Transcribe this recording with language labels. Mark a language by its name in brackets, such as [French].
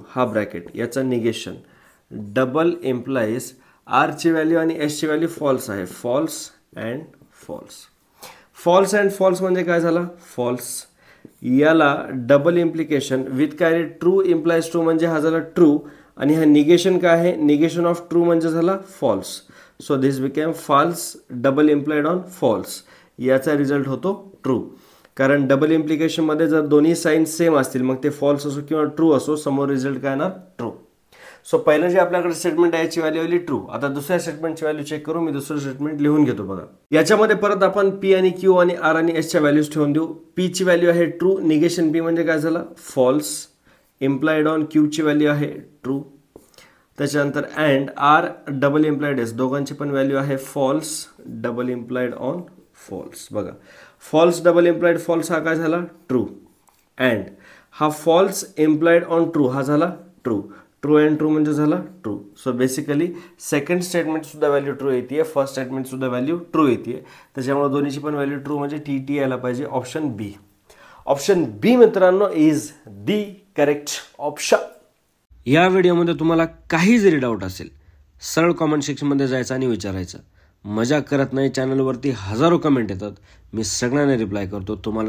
[Marathi] हा ब्रॅकेट याचा negation double implies R ची व्हॅल्यू आणि S ची व्हॅल्यू फॉल्स आहे, [English] False and false. [Marathi] False and false म्हणजे काय झाला, फॉल्स. याला डबल इम्प्लिकेशन विथ काय, ट्रू इम्प्लाइज ट्रू म्हणजे हा झाला ट्रू आणि हा निगेशन काय आहे, निगेशन ऑफ ट्रू म्हणजे झाला false. [English] So this became false double implied on false. [Marathi] याचा रिझल्ट होतो ट्रू. कारण डबल इम्प्लिकेशनमध्ये जर दोन्ही साईन सेम असतील मग ते फॉल्स असो किंवा ट्रू असो, समोर रिझल्ट काय येणार, ट्रू. सो पहिलं जे आपल्याकडे स्टेटमेंट आहे याची व्हॅल्यू आली ट्रू. आता दुसऱ्या स्टेटमेंटची व्हॅल्यू चेक करू. मी दुसरं स्टेटमेंट लिहून घेतो बघा. याच्यामध्ये परत आपण P आणि Q आणि R आणि S च्या व्हॅल्यूज ठेवून देऊ. P ची व्हॅल्यू आहे ट्रू, निगेशन P म्हणजे काय झालं, फॉल्स. इम्प्लाइड ऑन Q ची व्हॅल्यू आहे ट्रू. त्याच्यानंतर and R double implied S दोघांची पण व्हॅल्यू आहे false double implied on false. बघा, फॉल्स डबल इम्प्लाइड फॉल्स हा काय झाला, ट्रू. अँड हा फॉल्स इम्प्लाइड ऑन ट्रू हा झाला ट्रू. ट्रू अँड ट्रू म्हणजे झाला true. So basically second statement सुद्धा व्हॅल्यू ट्रू येते, फर्स्ट स्टेटमेंट सुद्धा व्हॅल्यू ट्रू येते. त्याच्यामुळे दोन्हीची पण व्हॅल्यू ट्रू म्हणजे TT यायला पाहिजे. [English] Option B. Option B [Marathi] मित्रांनो [English] Is the correct option. [Marathi] या व्हिडिओमध्ये तुम्हाला काही जरी डाऊट असेल सरळ कमेंट सेक्शनमध्ये जायचं आणि विचारायचं. मजा करत नाही, चॅनलवरती हजारो कमेंट येतात, मी सगळ्यांना रिप्लाय करतो, तुम्हाला सुद्धा 100% करणार. माझं नाव स्पार्क, मी शिकवतो मॅथ्स.